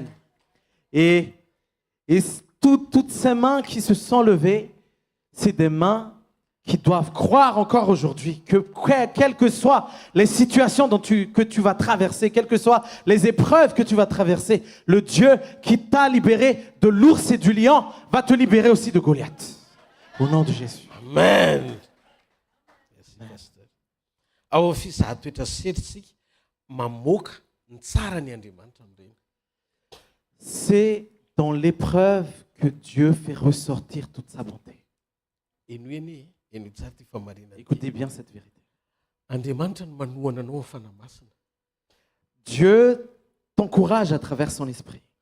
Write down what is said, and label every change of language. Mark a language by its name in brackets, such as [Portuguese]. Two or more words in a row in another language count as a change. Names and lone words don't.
[French] Et toutes ces mains qui se sont levées, c'est des mains qui doivent croire encore aujourd'hui que quelles que soient les situations que tu vas traverser, quelles que soient les épreuves que tu vas traverser, le Dieu qui t'a libéré de l'ours et du lion va te libérer aussi de Goliath. Au nom de Jésus. Amen. [Malagasy] Ao fizatoetra setritsika mamoaka ny tsarany Andriamanitra amin'ireny. [French] C'est dans l'épreuve que Dieu fait ressortir toute sa bonté. Écoutez bien cette vérité. Dieu t'encourage à travers son esprit.